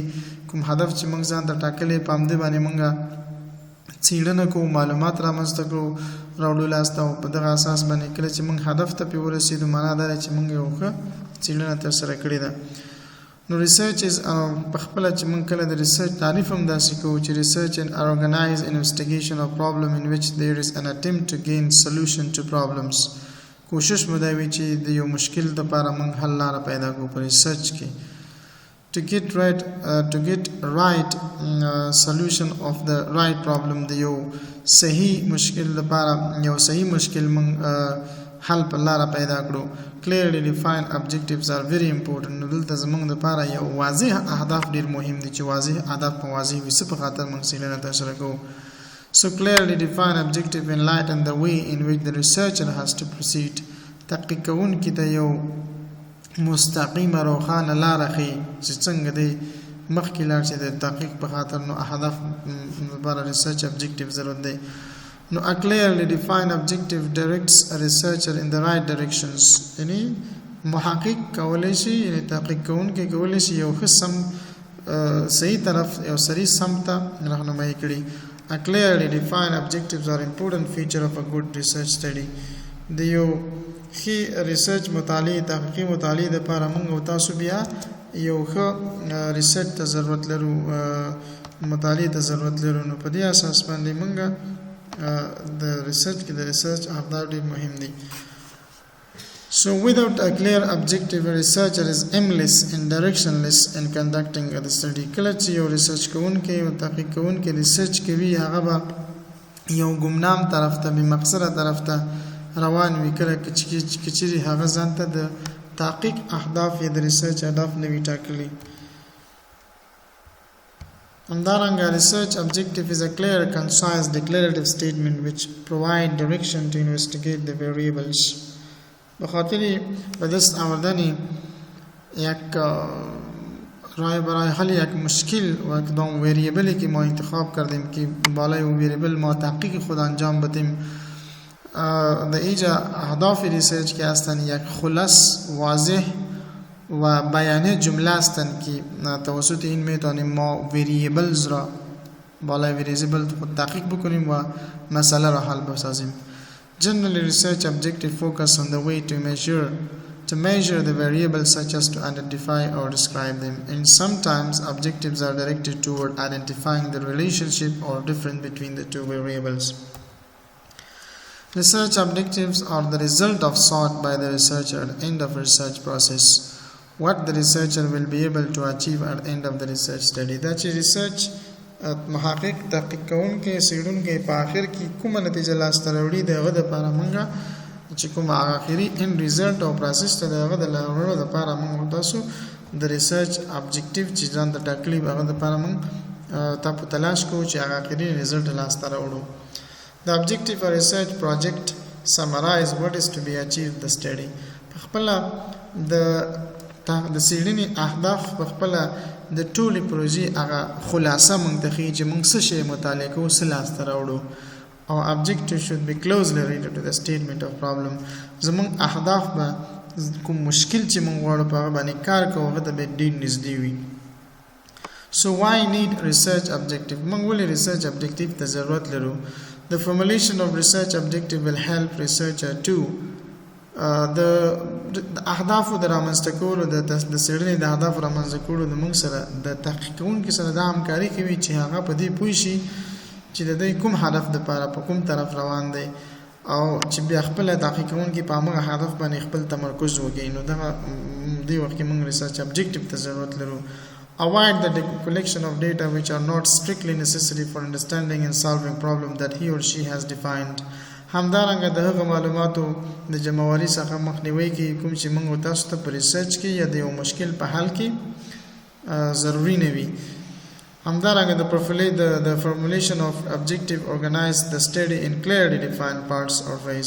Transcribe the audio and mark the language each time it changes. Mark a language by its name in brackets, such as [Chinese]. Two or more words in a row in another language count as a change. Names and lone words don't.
[Pashto] کوم هدف چې موږ ځان ته ټاکلی، په همدې باندې موږ څېړنه کوو، معلومات رامنځته کړو، راوړو لاسته، او په دغه اساس باندې کله چې موږ هدف ته پرې ورسېدو، معنا دا ده چې موږ یو ښه څېړنه ترسره کړې ده. نو ریسرچ په خپله چې موږ کله د ریسرچ تعریف هم داسې کوو چې ریسرچ [English] an organized investigation of problem in which there is an attempt to gain solution to problems. [Pashto] کوشش مو دا وي چې د یو مشکل دپاره موږ حل لاره پیدا کړو په ریسرچ کې. [English] to get right solution of the right problem، [Pashto] د یو صحیح مشکل دپاره یو صحیح مشکل موږ حل په لاره پیدا کړو. [English] clearly defined objectives are very important. [Pashto] نو دلته زموږ دپاره یو واضح اهداف ډېر مهم دي، چې واضح اهداف په واضح وي، څه په خاطر موږ څېړنه ترسره کوو. [English] So clearly defined objective enlighten the way in which the researcher has to proceed. [Pashto] تحقیق کوونکي ته یو مستقیمه روښانه لاره ښیي چې څنګه دی مخکې لاړ شي د تحقیق په خاطر. نو اهداف لپاره [English] research objective [Pashto] ضرورت دی. [English] نو a clearly defined objective directs a researcher in the right directions. [Pashto] یعنی محقق کولی شي، یعنی تحقیق کوونکی کولی شي یو ښه سم صحیح طرف، یو صحیح سمت ته رهنمایي کړي. [English] a clearly defined objectives are important feature of a good research study. [Pashto] د یو ښې ریسرچ مطالعې، تحقیقي مطالعې دپاره موږ او تاسو بیا یو ښه ریسرچ ته ضرورت لرو، مطالعې ته ضرورت لرو. نو په دې اساس باندې موږ د ریسرچ کې د ریسرچ اهداف ډېر مهم دي. [English] So without a clear objective, a researcher is aimless and directionless in conducting the study. [Pashto] کله چې یو ریسرچ کوونکی او تحقیق کوونکی ریسرچ کوي، هغه به یو ګمنام طرف ته، بې مقصده طرف ته روان وي. کله چې چیرې هغه ځان ته د تحقیق اهداف یې د ریسرچ اهداف نه وي ټاکلي. [English] همدارنګه research objective is a clear, concise, declarative statement which provide direction to investigate the variables. [Persian] بخاطر به دست آوردن یک رای برای حل یک مشکل و کدام وریبلی که ما انتخاب کردیم که بالای اون وریبل ما تحقیق خود انجام بدیم، در اینجا اهداف ریسرچ که هستند یک خلاص، واضح و بیان جمله هستند که توسط این میتونیم ما وریبلز را بالای وریبل خود تحقیق بکنیم و مسئله را حل بسازیم. [English] Generally, research objective focus on the way to measure the variables such as to identify or describe them. And sometimes objectives are directed toward identifying the relationship or difference between the two variables. Research objectives are the result of sought by the researcher at the end of research process. What the researcher will be able to achieve at the end of the research study. That is research [Pashto] محقق تحقیق کوونکی څېړونکی په آخر کې کومه نتیجه لاسته راوړي د هغه دپاره موږ چې کوم آخري [English] end result [Pashto] او پروسس ته د هغه د لارولو دپاره موږ تاسو د [English] research objective [Pashto] چې ځان ته ټاکلي هغه دپاره موږ په تلاش کوو چې هغه آخري رزلټ لاسته راوړو. [English] The objective of research project summarize what is to be achieved the study. [Pashto] په خپله د څېړنې اهداف په خپله د ټولې پروژې هغه خلاصه موږ ته ښیي چې موږ څه شی مطالعه کوو، څه لاسته راوړو. [English] Our objective should be closely related to the statement of problem. [Pashto] زموږ اهداف به کوم مشکل چې موږ غواړو په هغه باندې کار کوو هغه ته به ډېر نږدې وي. [English] So why need research objective؟ [Pashto] موږ ولې [English] research objective [Pashto] ته ضرورت لرو؟ [English] The formulation of research objective will help researcher to [Pashto] د اهدافو د رامنځته کولو د څېړنې د اهدافو رامنځته کولو د موږ سره د تحقیق کوونکي سره دا همکاري کوي چې هغه په دې پوه شي چې د دوی کوم هدف دپاره په کوم طرف روان دی او چې بیا خپله تحقیق کوونکي په همغه هدف باندې خپل تمرکز وکړي. نو دغه دې وخت کې موږ [English] research objective [Pashto] ته ضرورت لرو. [English] Avoid the collection of data which are not strictly necessary for understanding and solving problem that he or she has defined. [Pashto] همدارنګه د هغه معلوماتو د جمعواري څخه مخنیوي کوي کوم چې موږ تاسو ته په ریسرچ کې یا د یو مشکل په حل کې ضروري نه وي. [English] همدارنګه the formulation of objective organize the study in clearly defined parts or ways.